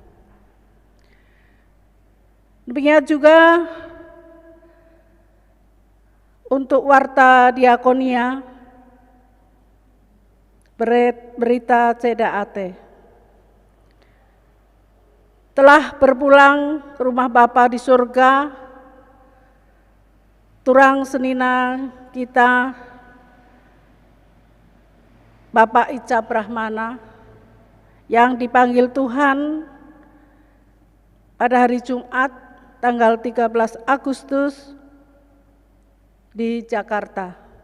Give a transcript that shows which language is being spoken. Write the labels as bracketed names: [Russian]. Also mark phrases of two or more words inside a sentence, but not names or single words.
[Indonesian] Demikian juga untuk warta diakonia berita CDAT. Telah berpulang ke rumah Bapa di surga, [Batak Simalungun] turang senina [Indonesian] kita, Bapak Icap Rahmana, yang dipanggil Tuhan pada hari Jumat tanggal 13 Agustus di Jakarta.